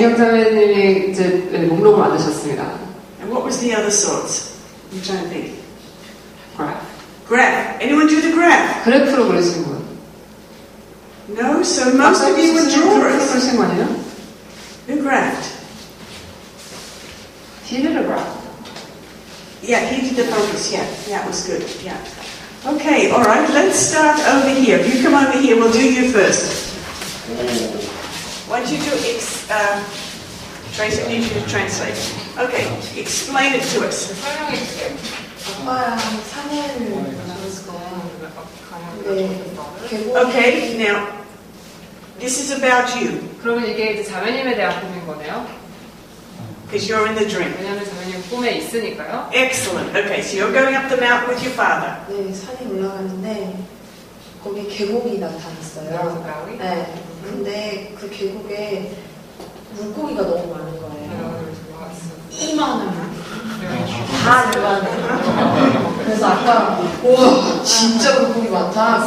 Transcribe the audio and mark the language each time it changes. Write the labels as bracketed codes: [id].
[ko] 이영자매님이 이제 목록을 만드셨습니다. [en] And what was the other sorts? I'm trying to think. graph. Graph. Anyone do the graph? [ko] 그래프로 그리신 분. [en] No. So most of you were [ko] 그래프로 [en] drawers. [ko] 그리신 거 아니에요? [en] Who graphed? He did a graph. Yeah, he did the focus. Yeah, that was good. Yeah. Okay. All right. Let's start over here. You come over here. We'll do you first. Why don't you do Tracy, I need you to translate. Okay, explain it to us. [ko] 설명해 주세요. 아빠랑 사내를 [en] Okay, now, this is about you, [ko] 그러면 이게 이제 자매님에 대한 꿈인 거네요. [en] because you're in the dream. [ko] 왜냐하면 자매님 꿈에 있으니까요. [en] Excellent. Okay, so you're going up the mountain with your father. [ko] 네, 산에 올라가는데 거기 계곡이 나타났어요. 네, 근데 그 계곡에 물고기가 너무 많은 거예요. 이만한 다 이만해. 그래서 아까 와 진짜 물고기 많다.